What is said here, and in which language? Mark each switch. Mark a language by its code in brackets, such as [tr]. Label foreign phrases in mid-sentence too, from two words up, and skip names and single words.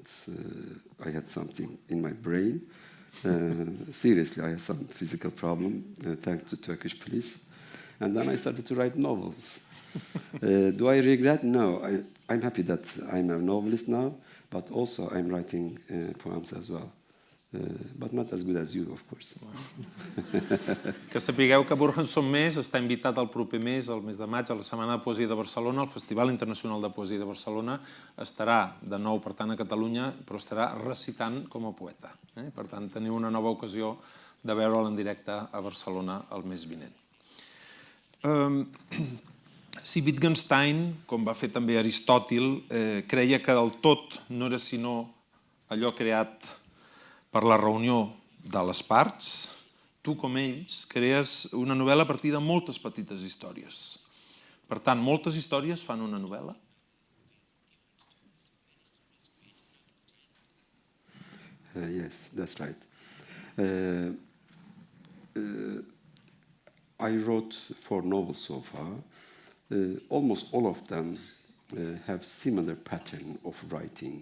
[en] I had something in my brain. Seriously, I had some physical problem, thanks to Turkish police. And then I started to write novels. Do I regret? No. I'm happy that I'm a novelist now, but also I'm writing poems as well. But not as good as you, of course. [ca] Que sapigueu que Burhan Sönmez està invitat el proper mes, el mes de maig, a la Setmana de Poesia de Barcelona, al Festival Internacional de Poesia de Barcelona. Estarà de nou, per tant, a Catalunya, però estarà recitant com a poeta. Per tant, teniu una nova ocasió de veure'l en directe a Barcelona el mes vinent. Si Wittgenstein, com va fer també Aristòtil, creia que el tot no era sinó allò creat per la reunió de les parts, tu, com ells, crees una novel·la a partir de moltes petites històries. Per tant, moltes històries fan una novel·la? [en] Yes, that's right. I wrote 4 novels so far. Almost all of them have similar pattern of writing.